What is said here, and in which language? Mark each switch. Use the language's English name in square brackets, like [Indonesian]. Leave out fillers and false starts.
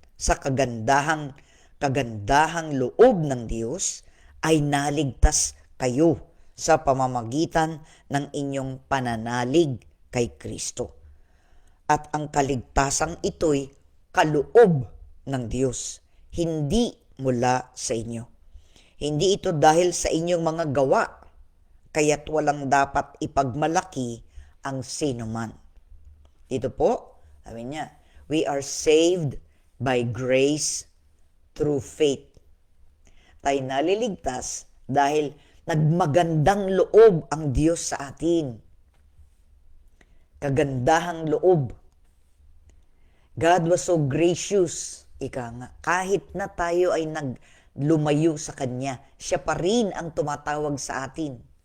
[Filipino] sa kagandahang loob ng Diyos ay naligtas kayo sa pamamagitan ng inyong pananalig kay Kristo. At ang kaligtasang ito'y kaloob ng Diyos, hindi mula sa inyo. Hindi ito dahil sa inyong mga gawa, kaya't walang dapat ipagmalaki ang sinuman. Dito po, sabi niya, [English] we are saved by grace through faith. [Filipino] Tayo naliligtas dahil nagmagandang loob ang Diyos sa atin. Kagandahang loob. [English] God was so gracious. [Filipino] Ika nga, kahit na tayo ay naglumayo sa Kanya, siya pa rin ang tumatawag sa atin.